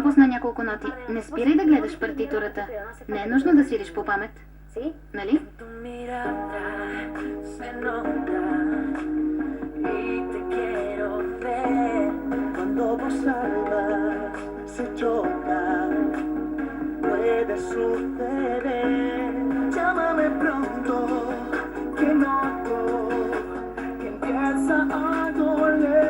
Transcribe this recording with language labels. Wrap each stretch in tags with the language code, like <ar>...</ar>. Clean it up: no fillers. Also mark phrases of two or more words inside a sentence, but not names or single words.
<bg>няколко ноти. Не спирай да гледаш партитурата. Не е нужно да свириш по памет. Нали?</bg> <es>Tu mirada se nota y te quiero ver. Cuando vos hablas, se choca, puede suceder. Llámame pronto, que noto que empieza a doler.</es>